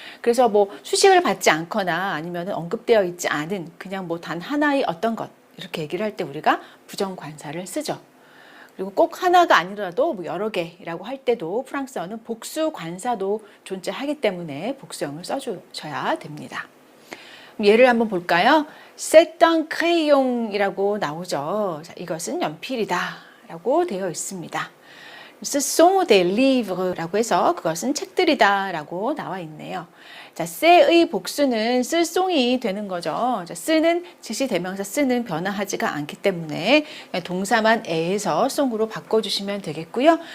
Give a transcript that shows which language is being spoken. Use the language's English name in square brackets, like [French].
[Korean] 그래서 뭐 수식을 받지 않거나 아니면 언급되어 있지 않은 그냥 뭐 단 하나의 어떤 것 이렇게 얘기를 할 때 우리가 부정관사를 쓰죠. 그리고 꼭 하나가 아니라도 뭐 여러 개라고 할 때도 프랑스어는 복수관사도 존재하기 때문에 복수형을 써주셔야 됩니다. 예를 한번 볼까요? [French] C'est un crayon이라고 나오죠. [Korean] 자, 이것은 연필이다 라고 되어 있습니다. [French] Ce sont des livres [Korean] 라고 해서 그것은 책들이다 라고 나와 있네요. 자, c'의 복수는 쓸송이 되는 거죠. 자, 쓰는 지시대명사 쓰는 변화하지가 않기 때문에 동사만 에에서 송으로 바꿔주시면 되겠고요.